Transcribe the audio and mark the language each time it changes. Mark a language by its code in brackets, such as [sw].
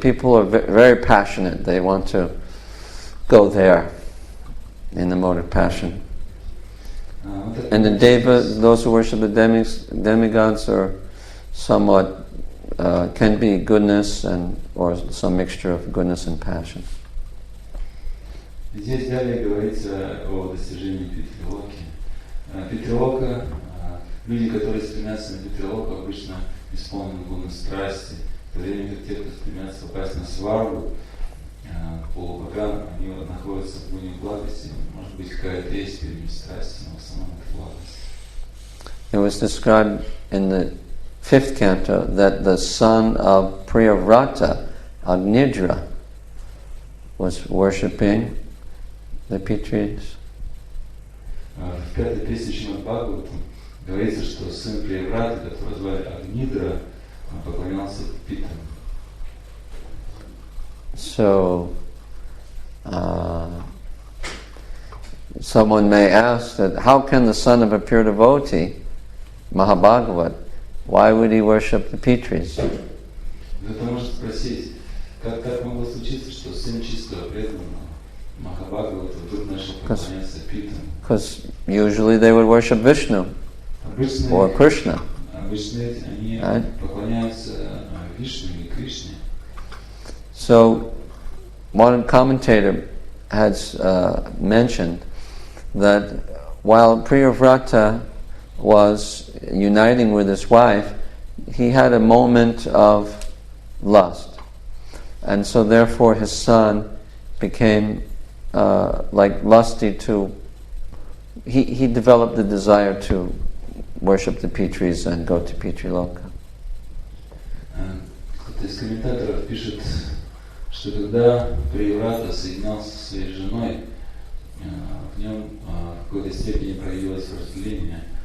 [en] People are very passionate; they want to go there in the mode of passion. And the devas, those who worship the demigods, are somewhat can be goodness or some mixture of goodness and passion. [ru] Здесь далее говорится о достижении Питри-локи. Питри-лока, люди, которые стремятся на Питри-локу, обычно исполнены гуна страсти, в то время как те, кто стремятся попасть на сваргу, полубогам, они находятся в гуне благости. Может быть, какая-то есть перед ними страсть, но в основном это благость. [en] It was described in the 5th canto that the son of Priyavrata, Agnidra, was worshipping the Pitris. [ru] В 5-й песне Шримад Бхагаватам говорится, что сын Приявраты, которого звали Агнидра, поклонялся Питам. [en] So, someone may ask that how can the son of a pure devotee, Mahabhagavat, why would he worship the Pitris? [ru] Кто-то может спросить, как могло случиться, что сын чистого преданного Махабхагавата вдруг начал поклоняться Питам? [en] Because usually they would worship Vishnu or Krishna. [ru] Обычно они поклоняются Вишну или Кришне. [en] So, one commentator has mentioned that while Priyavrata was uniting with his wife, he had a moment of lust. And so therefore his son became lusty he developed the desire to worship the Pitris and go to Pitri-loka. [ru] Кто-то из комментаторов пишет, что когда Прияврата соединялся со своей женой, в нем в какой-то степени проявилось вожделение.